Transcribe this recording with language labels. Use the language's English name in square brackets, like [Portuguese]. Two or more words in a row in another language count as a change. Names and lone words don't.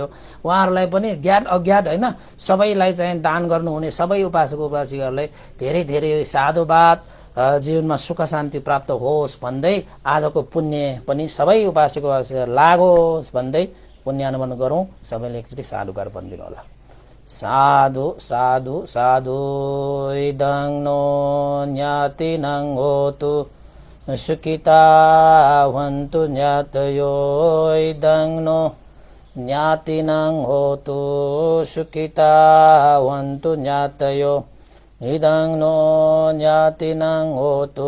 [Nepali] उहाँहरूलाई पनि ज्ञात अज्ञात होइन सबैलाई चाहिँ दान गर्नुहुने सबै उपासक उपासिकाहरूलाई धेरै धेरै साधुवाद, जीवनमा सुख शान्ति प्राप्त होस् भन्दै आजको पुण्य पनि सबै उपासक उपासिका लागोस् भन्दै पुण्यानुमोदन गरौँ। सबैले एकचोटि साधुकार भनिदिनु होला। [Pali] साधु साधु साधु इदं नो ज्ञातिनं होतु सुखिता भवन्तु ज्ञातयो इदं नो ज्ञातिनं होतु सुखिता भवन्तु ज्ञातयो इदं नो ज्ञातिनं होतु